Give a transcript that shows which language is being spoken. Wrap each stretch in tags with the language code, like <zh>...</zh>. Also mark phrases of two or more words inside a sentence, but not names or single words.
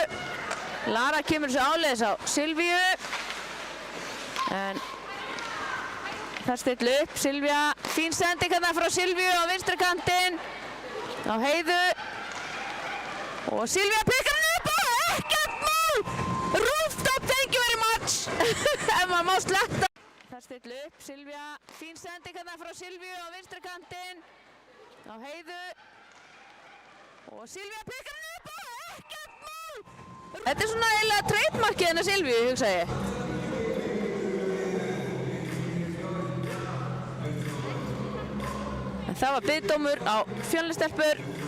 <is>Lara kemur sér áleiðis á Silvíu. En það stillu upp, Silvía. Fín sending hérna frá Silvíu á vinstri kantinn. Á Heiðu. Og Silvía pikkar hann upp og ekkert mál!</is> <en>Rooftop, thank you very much!</en> <is>Ef maður má sletta. Það stillu upp, Silvía. Fín sending hérna frá Silvíu á vinstri kantinn. Á Heiðu. Og Silvía pikkar hann upp og ekkert mál! Þetta er svona eiginlega trademarkið hennar Silvíu, hugsa ég. En það var biðdómur á Fjölnistelpur.</is>